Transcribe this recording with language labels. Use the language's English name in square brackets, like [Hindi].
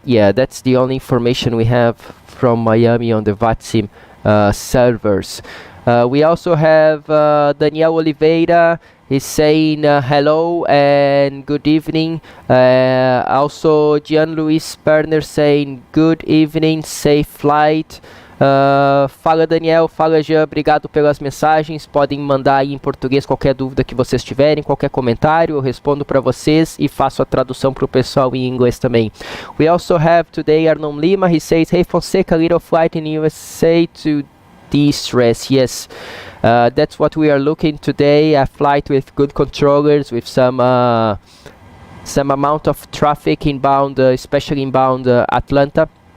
[English] Yeah, that's the only information we have from Miami on the VATSIM servers. We also have Daniel Oliveira. He's saying hello and good evening. Also Gian Luis Perner saying good evening, safe flight. [Portuguese] Fala Daniel, fala Jean, obrigado pelas mensagens. Podem mandar aí em português qualquer dúvida que vocês tiverem, qualquer comentário, eu respondo para vocês e faço a tradução para o pessoal em inglês também. [English] We also have today Arnon Lima. He says, hey Fonseca, little flight in USA to de-stress. Yes, that's what we are looking today, a flight with good controllers, with some amount of traffic inbound, especially inbound Atlanta.